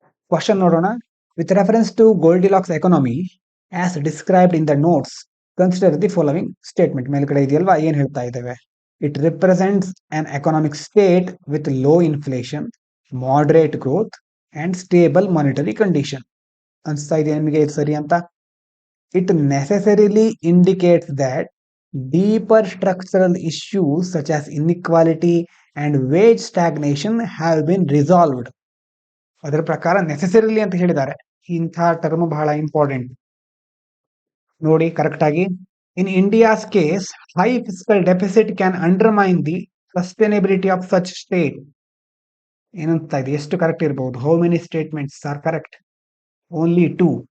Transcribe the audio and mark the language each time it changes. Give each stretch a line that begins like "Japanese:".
Kannada: Question ನೋಡೋಣ.
English: With reference to Goldilocks economy as described in the notes, consider the following statement.
Kannada: ಮೇಲ್ಗಡೆ ಇದೆಯಲ್ವಾ, ಏನ್ ಹೇಳ್ತಾ ಇದ್ದೇವೆ?
English: It represents an economic state with low inflation, moderate growth and stable monetary condition.
Kannada: ಅನ್ಸ್ತಾ ಇದೆ ನಿಮಗೆ ಇದು ಸರಿ ಅಂತ?
English: It necessarily indicates that deeper structural issues such as inequality and wage stagnation have been resolved.
Kannada: ಅದರ ಪ್ರಕಾರ ನೆಸೆಸರಿಲಿ ಅಂತ ಹೇಳಿದ್ದಾರೆ. ಇಂಥ ಟರ್ಮ್ ಬಹಳ ಇಂಪಾರ್ಟೆಂಟ್ ನೋಡಿ ಕರೆಕ್ಟ್ ಆಗಿ.
English: In India's case, high fiscal deficit can undermine the sustainability of such state.
Kannada: ಏನಂತ ಇದೆ, ಎಷ್ಟು ಕರೆಕ್ಟ್ ಇರಬಹುದು?
English: How many statements are correct? Only 2.